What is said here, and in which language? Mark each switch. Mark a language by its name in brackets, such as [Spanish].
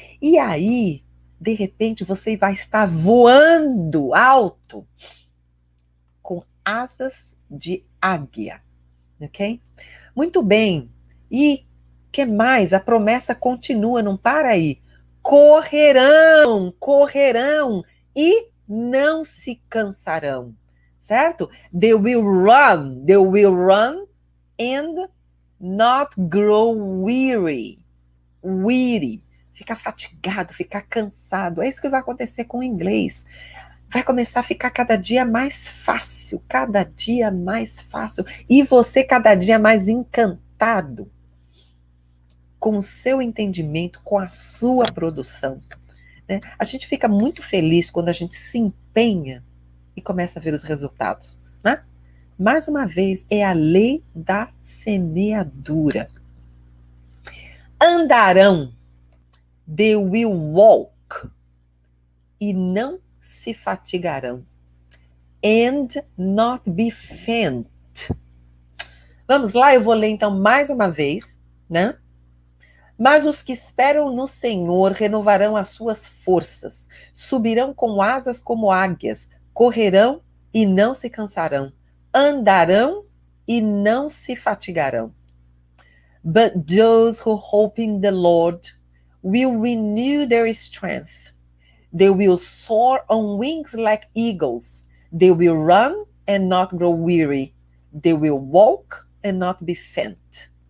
[Portuguese] E aí, de repente, você vai estar voando alto com asas de águia, ok? Muito bem. E que mais? A promessa continua, não para aí. Correrão, correrão e não se cansarão, certo? [English] They will run and not grow weary. Weary. [Portuguese] Ficar fatigado, ficar cansado. É isso que vai acontecer com o inglês. Vai começar a ficar cada dia mais fácil, cada dia mais fácil. E você cada dia mais encantado com o seu entendimento, com a sua produção. Né? A gente fica muito feliz quando a gente se empenha e começa a ver os resultados. Né? Mais uma vez, é a lei da semeadura. Andarão, [English] they will walk, [Portuguese] e não se fatigarão. [English] And not be faint. [Portuguese] Vamos lá, eu vou ler então mais uma vez, né? Mas os que esperam no Senhor renovarão as suas forças, subirão com asas como águias, correrão e não se cansarão, andarão e não se fatigarão. [English] But those who hope in the Lord will renew their strength. They will soar on wings like eagles. They will run and not grow weary. They will walk and not be faint.